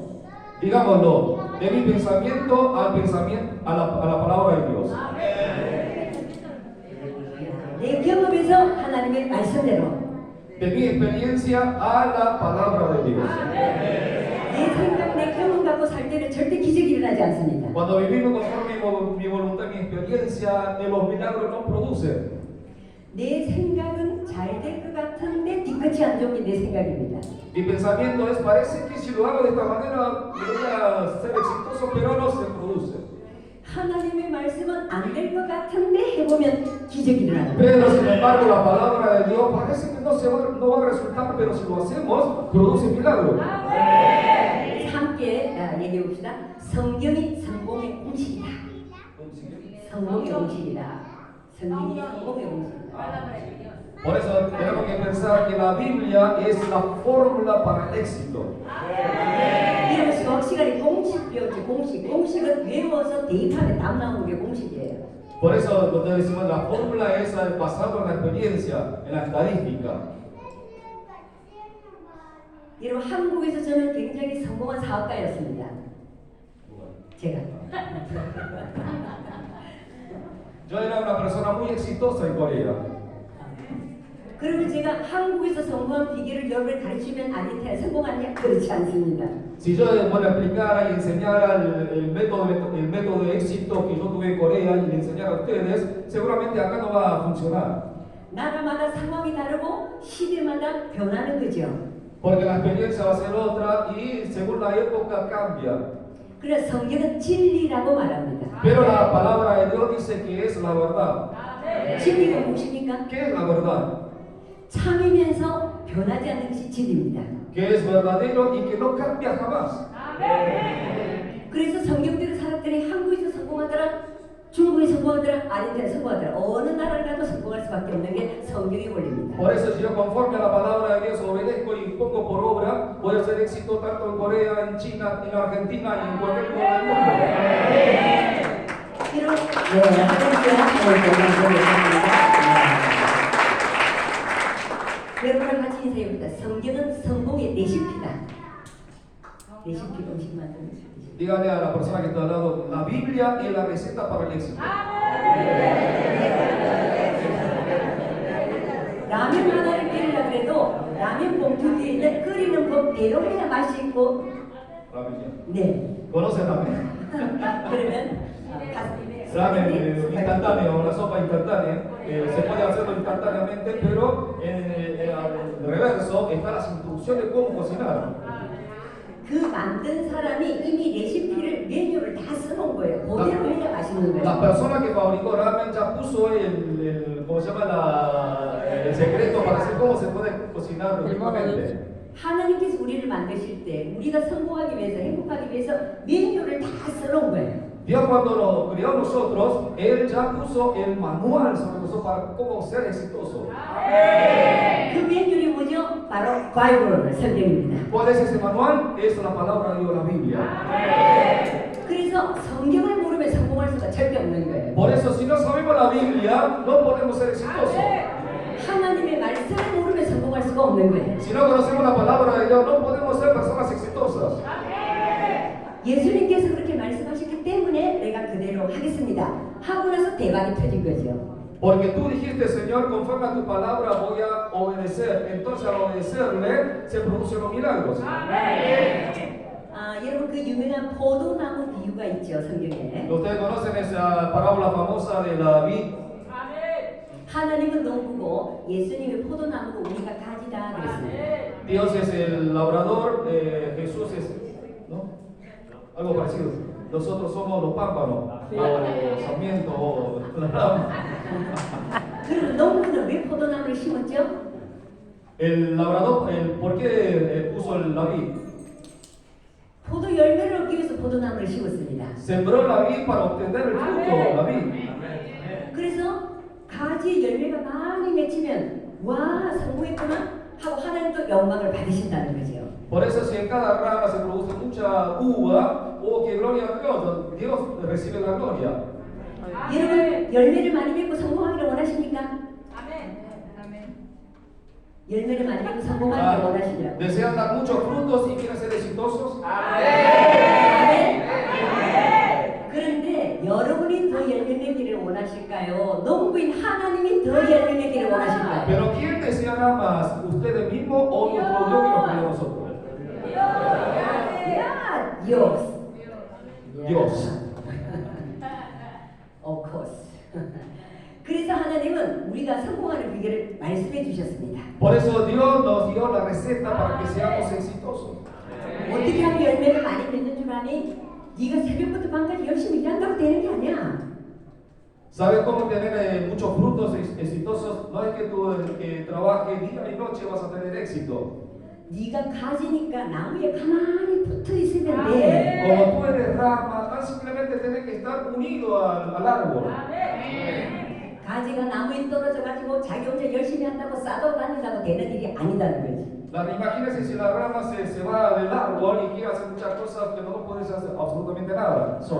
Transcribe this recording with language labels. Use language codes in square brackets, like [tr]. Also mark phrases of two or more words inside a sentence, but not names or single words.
[es] Digámoslo, de mi pensamiento al pensamiento a la palabra de Dios. [ko] 내 경험에서 하나님의 말씀대로 [es] De mi experiencia a la palabra de Dios. [ko] 내 생각, 내 경험 갖고 살 때는 절대 기적이 일어나지 않습니다. [es] Cuando vivimos conforme mi voluntad y mi experiencia, los milagros no producen. [ko] 내 생각은 잘 될 것 같은데 뒤끝이 안 좋은 게 내 생각입니다. [es] Mi pensamiento es, parece que si lo hago de esta manera voy a ser exitoso, pero no se produce. [ko] 하나님의 말씀은 안 될 것 같은데 해보면 기적이 일어나는 거예요. [es] Pero sin embargo la palabra de Dios parece que no va a resultar, pero si lo hacemos, produce milagros. [ko] 함께 얘기해 봅시다. 성경이 성공의 공식이다. 성공의 공식이다. 성경이 성공의 공식이다. [es] Por eso tenemos que pensar que la Biblia es la fórmula para el éxito. [ko] 이런 수학 시간에 공식 배웠지. 공식은 외워서 대입하면 답 나오는 게 공식이에요. [es] Por eso cuando decimos la fórmula es basada en la experiencia, en la estadística. [ko] 여러분 한국에서 저는 굉장히 성공한 사업가였습니다. 제가. [es] Yo era una persona muy exitosa en Corea. [ko] 그러면 제가 한국에서 성공한 비결을 여러분에 가르치면 아닌데 성공하느냐? 그렇지 않습니다. [es] Si yo bueno, explicara y enseñara el método de éxito que yo tuve en Corea y le enseñara a ustedes, seguramente acá no va a funcionar. [ko] 나라마다 상황이 다르고 시대마다 변하는 거죠. [es] Porque la experiencia va a ser otra y según la época cambia. [ko] 그래서 성경은 진리라고 말합니다. [es] Pero la palabra de Dios dice que es la verdad. [ko] 진리가 무엇입니까? [es] ¿Qué es la verdad? [ko] 참이면서 변하지 않는 것이 진리입니다. [es] Que es verdadero y que no cambia jamás. [ko] 그래서 성경대로 사람들이 한국에서 성공하더라, 중국에 성공하더라, 아르헨티나에 성공하더라, 어느 나라를 가도 성공할 수밖에 없는 게 성경의 원리입니다. [es] Por eso si yo conforme a la palabra de Dios obedezco y pongo por obra, voy a hacer éxito tanto en Corea, en China, en Argentina y en cualquier lugar del mundo. [ko] 이런 여러분과 같이 인사해봅니다. 성경은 성공의 레시피다. 레시피 음식 만드는 레시피. [es] Dígale a la persona que está al lado, la Biblia es la receta para el éxito. [ko] 라면 하나를 끓이려고 해도 라면 봉투 뒤에 있는 끓이는 법대로 해야 맛이 있고. [es] La Biblia. [ko] 네. [es] ¿Conoce ramen? [ko] 그러면 [es] Ramen instantáneo, una sopa instantánea. Se puede hacerlo instantáneamente, pero al reverso están las instrucciones de cómo cocinar. [ko] 그 만든 사람이 이미 레시피를 메뉴를 다 써놓은 거예요. 그대로 해야 맛있는 거예요. [es] La persona que fabricó ramen ya puso ¿cómo se llama? El secreto para hacer cómo se puede cocinar ricamente. [ko] 하나님께서 우리를 만드실 때 우리가 성공하기 위해서 행복하기 위해서 메뉴를 다 써놓은 거예요. [es] Dios cuando nos crió a nosotros, Él ya puso el manual sobre nosotros para cómo ser exitoso. [ko] 그 매뉴얼이 뭐죠? 바로 바이블 성경입니다. [es] ¿Cuál es ese manual? Es la palabra de Dios, la Biblia. [ko] 그래서 성경을 모르면 성공할 수가 절대 없는 거예요. [es] Por eso, si no sabemos la Biblia, no podemos ser exitosos. [ko] 하나님의 말씀을 모르면 성공할 수가 없는 거예요. [es] Si no conocemos la palabra de Dios, no podemos ser personas exitosas. [ko] 예수님께서 그렇게 말씀하셨기 때문에 내가 그대로 하겠습니다. 하고 나서 대박이 터진 거죠. [es] Porque tú dijiste, Señor, conforme a tu palabra voy a obedecer. Entonces, al obedecerle, se producen los milagros. [ko] 여러분 그 유명한 포도나무 비유가 있죠 성경에. [es] Ustedes conocen esa parábola famosa de la vid. [ko] 하나님은 농부고 예수님의 포도나무고 우리가 가지다 그랬습니다. [es] Dios es el labrador, Jesús es, ¿no? Algo parecido. Nosotros somos los pámpanos, o sarmiento, o la rama. [ko] 그럼 농부는 왜 포도나무를 심었죠? [es] El labrador, ¿por qué puso la vid? [ko] 포도 열매를 얻기 위해서 포도나무를 심었습니다. [es] Sembró la vid para obtener el fruto, la vid. [ko] 그래서 가지에 열매가 많이 맺히면 와 성공했구나 하고 하나님도 영광을 받으신다는 거죠. [es] Por eso si en cada rama se produce mucha uva, oh que gloria a Dios, Dios recibe la gloria. [ko] 여러분 열매를 많이 맺고 성공하기를 원하십니까? 열매를 많이 맺고 성공하기를 원하시죠? [es] ¿Desean dar muchos frutos y quieren ser exitosos? [ko] 그런데 여러분이 더 열매 맺기를 원하실까요? 농부인 하나님이 더 열매 맺기를 원하실까요? [es] Pero ¿quién deseará más? ¿Ustedes mismos o nuestro Dios que nos creó a nosotros? Dios. Dios. [en] Of course. [ko] 그래서 하나님은 우리가 성공하는 비결을 말씀해 주셨습니다. [es] Por eso Dios nos dio la receta para que seamos exitosos. [ko] 어떻게 하면 열매를 많이 맺는 줄 아니? 네가 새벽부터 밤까지 열심히 일한다고 되는 게 아니야. [es] ¿Sabes cómo tener muchos frutos exitosos? No es que tú que trabajes día y noche vas a tener éxito. [ko] 네가 가지니까 나무에 가만히 붙어 있으면 돼. [es] Como tú eres rama, tan simplemente tienes que estar unido al árbol. [ko] 가지가 나무에 떨어져 가지고 자기 혼자 열심히 한다고 싸도 다닌다고 되는 일이 아니다는 거지. [es] Imagínense si la rama se va del árbol y quiere hacer muchas cosas que no puedes hacer absolutamente nada solo.